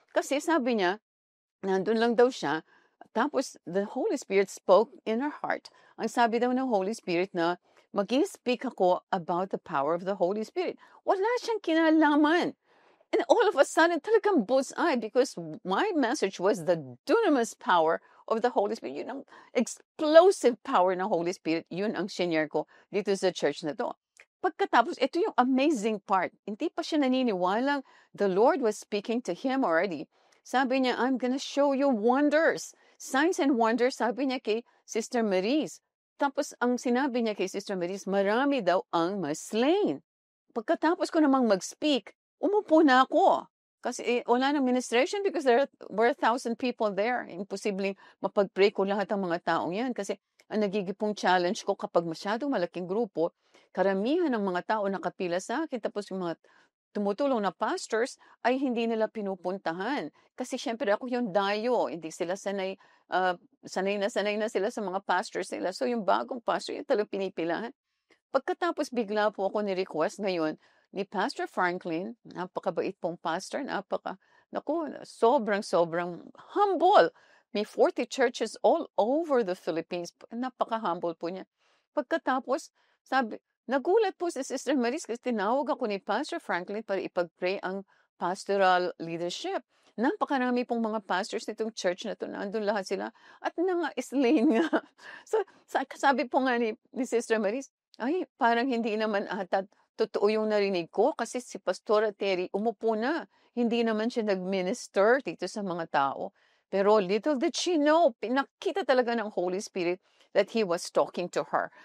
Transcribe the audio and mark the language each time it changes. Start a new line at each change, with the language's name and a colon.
Filipino: Kasi sabi niya, nandun lang daw siya, tapos
English: the Holy Spirit spoke in her heart.
Filipino: Ang sabi daw ng Holy Spirit na, mag-i-speak ako
English: about the power of the Holy Spirit.
Filipino: Wala siyang kinalaman.
English: And all of a sudden,
Filipino: talagang
English: bullseye, because my message was the dunamis power of the Holy Spirit.
Filipino: Yun ang explosive power ng Holy Spirit. Yun ang senior ko dito sa church na to. Pagkatapos, ito yung amazing part. Hindi pa siya naniniwalang
English: the Lord was speaking to him already.
Filipino: Sabi niya,
English: I'm gonna show you wonders. Signs and wonders,
Filipino: sabi niya kay Sister Maris. Tapos, ang sinabi niya kay Sister Maris, marami daw ang mas-slain. Pagkatapos ko namang mag-speak, umupo na ako. Kasi wala ng ministration
English: because there were 1,000 people there.
Filipino: Imposibleng mapag-pray ko lahat ng mga taong yan. Kasi ang nagigipong challenge ko kapag masyadong malaking grupo, karamihan ng mga tao nakapila sa akin, tapos yung mga tumutulong na pastors ay hindi nila pinupuntahan. Kasi syempre ako yung dayo, hindi sila sanay na sila sa mga pastors nila. So yung bagong pastor, yung talagang pinipilahan. Pagkatapos bigla po ako ni-request ngayon ni Pastor Franklin, napakabait pong pastor, sobrang humble. May 40 churches all over the Philippines. Napaka-humble po niya. Pagkatapos, nagulat po si Sister Maris kasi tinawag ako ni Pastor Franklin para ipag-pray ang pastoral leadership. Napakarami pong mga pastors nitong church na ito, nandun lahat sila, at nanga-slain nga. So, sabi po nga ni Sister Maris, ay, parang hindi naman ata totoo yung narinig ko kasi si Pastora Terry umupo na. Hindi naman siya nag-minister dito sa mga tao.
English: Pero little did she know,
Filipino: pinakita talaga ng
English: Holy Spirit that He was talking to her.